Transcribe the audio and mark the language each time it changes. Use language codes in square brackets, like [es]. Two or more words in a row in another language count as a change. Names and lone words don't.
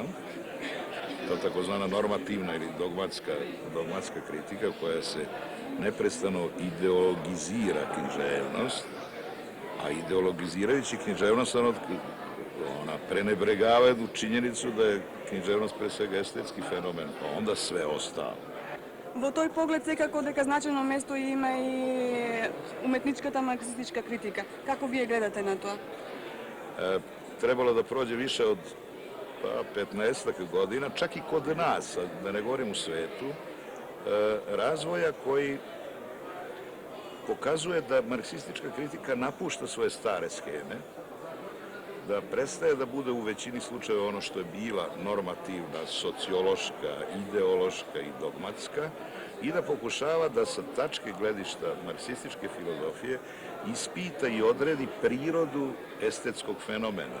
[sr] To je takozvana normativna ili dogmatska kritika koja se neprestano ideologizira književnost, a ideologizirajući književnost ona prenebregava jednu činjenicu da je književnost pre svega estetski fenomen, pa onda sve ostalo. [mk] Во тој поглед секако дека значајно место има и уметничката марксистичка критика. Како вие гледате на тоа? [sr] Trebalo da prođe više od 15 godina, čak i kod nas, da ne govorim u svetu, razvoja koji pokazuje da marksistička kritika napušta svoje stare scheme, da prestaje da bude u većini slučajeva ono što je bila normativna, sociološka, ideološka i dogmatska i da pokušava da sa tačke gledišta marksističke filozofije ispita i odredi prirodu estetskog fenomena.